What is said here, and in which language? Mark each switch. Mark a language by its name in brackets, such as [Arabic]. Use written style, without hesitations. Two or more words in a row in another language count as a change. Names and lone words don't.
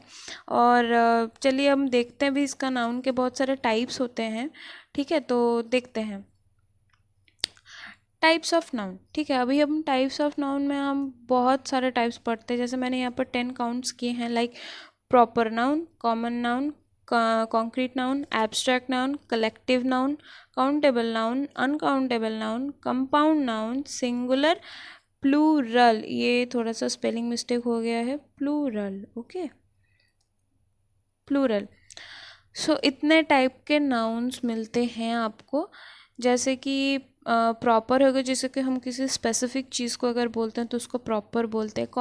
[Hindi] और चलिए हम देखते हैं भी, इसका नाउन के बहुत सारे टाइप्स होते हैं, ठीक है। तो देखते हैं [English] types of noun, [Hindi] ठीक है। अभी हम [English] types of noun [Hindi] में हम बहुत सारे टाइप्स पढ़ते हैं, जैसे मैंने यहाँ पर 10 काउंट्स किए हैं, [English] like proper noun, common noun, concrete noun, abstract noun, collective noun, countable noun, uncountable noun, compound noun, singular, plural, [Hindi] ये थोड़ा सा [English] spelling mistake [Hindi] हो गया है, [English] plural, okay, plural. [Hindi] सो इतने टाइप के नाउन्स मिलते हैं आपको, जैसे कि प्रॉपर होगा, जैसे कि हम किसी स्पेसिफिक चीज़ को अगर बोलते हैं तो उसको प्रॉपर बोलते हैं।